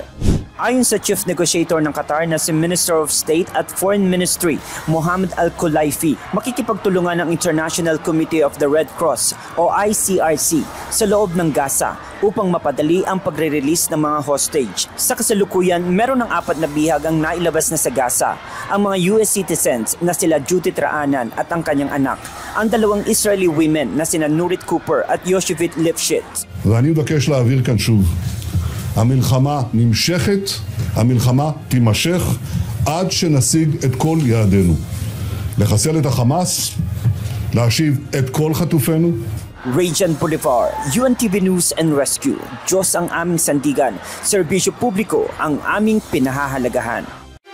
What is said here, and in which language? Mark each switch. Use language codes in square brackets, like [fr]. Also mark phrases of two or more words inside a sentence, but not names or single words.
[tl] Ayon sa [en] Chief Negotiator [tl] ng Qatar na si [en] Minister of State [tl] at [en] Foreign Ministry, [tl] Mohammed Al-Khulaifi, makikipagtulungan ng International Committee of the Red Cross o ICRC sa loob ng Gaza upang mapadali ang pagre-release ng mga hostage. Sa kasalukuyan, meron ng 4 na bihag ang nailabas na sa Gaza, ang mga [en] US citizens [tl] na sila Judith Raanan at ang kanyang anak, ang 2 [en] Israeli women [tl] na sina Nurit Cooper at Yoshevit Lifshitz. [he] ואני מבקש להעביר כאן שוב. המלחמה נמשכת, המלחמה תימשך עד שנשיג את כל יעדינו. לחסל את החמאס, להשיב את כל חטופינו. [tl] Rajan Bolivar, UNTV News and Rescue. Diyos ang aming sandigan, serbisyo publiko ang aming pinahahalagahan.